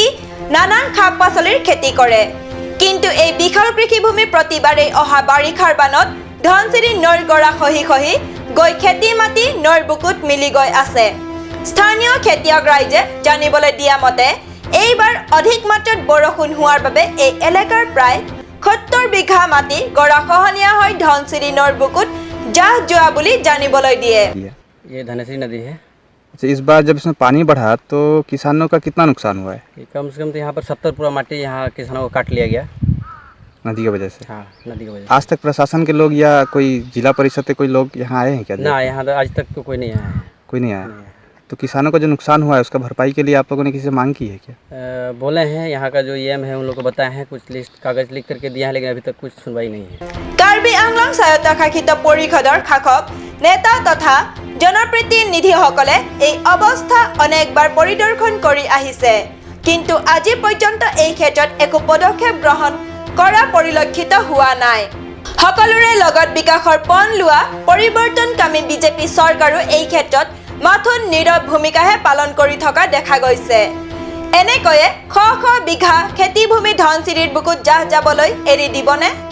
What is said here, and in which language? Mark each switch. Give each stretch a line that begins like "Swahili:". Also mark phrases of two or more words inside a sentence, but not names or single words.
Assamese: নানান শাক পাচলিৰ খেতি কৰে কিন্তু এই বিশাল কৃষিভূমি প্ৰতিবাৰে অহা বাৰিষাৰ বানত ধনচিৰি নৈৰ গৰা খহি খহি গৈ খেতি মাটি নৈৰ বুকুত মিলি গৈ আছে স্থানীয় খেতিয়ক ৰাইজে জানিবলৈ দিয়া মতে এইবাৰ অধিক মাত্ৰাত বৰষুণ হোৱাৰ বাবে এই এলেকাৰ প্ৰায় 70 বিঘা মাটি গৰাখহনীয়া হৈ ধনচিৰি নৈৰ বুকুত জাহ যোৱা বুলি জানিবলৈ দিয়ে
Hindi: ये धनसिरी नदी है अच्छा इस बार जब इसमें पानी बढ़ा तो किसानों का कितना नुकसान हुआ है कम से कम तो यहाँ पर 70 पूरा माटी यहाँ किसानों को काट लिया गया नदी की वजह से हाँ नदी की वजह आज तक प्रशासन के लोग या कोई जिला परिषद के कोई लोग यहाँ आए हैं क्या ना यहाँ तो आज तक तो कोई नहीं आया है कोई नहीं आया तो किसानों का जो नुकसान हुआ है उसका भरपाई के लिए आप लोगों ने किसी से मांग की है क्या बोले हैं यहाँ का जो ईएम है उन लोग को बताया है कुछ लिस्ट कागज लिख करके दिया है लेकिन अभी तक कुछ सुनवाई नहीं है
Assamese: কাৰ্বি আংলং স্বায়ত্তশাসিত পৰিষদৰ শাসক নেতা তথা জনপ্ৰতিনিধিসকলে এই অৱস্থা অনেকবাৰ পৰিদৰ্শন কৰি আহিছে কিন্তু আজি পৰ্যন্ত এই ক্ষেত্ৰত একো পদক্ষেপ গ্ৰহণ কৰা পৰিলক্ষিত হোৱা নাই সকলোৰে লগত বিকাশৰ পণ লোৱা পৰিৱৰ্তনকামী বিজেপি চৰকাৰো এই ক্ষেত্ৰত মাথোন নীৰৱ ভূমিকাহে পালন কৰি থকা দেখা গৈছে এনেকৈয়ে শ শ বিঘা খেতিভূমি ধনচিৰিৰ বুকুত জাহ যাবলৈ এৰি দিবনে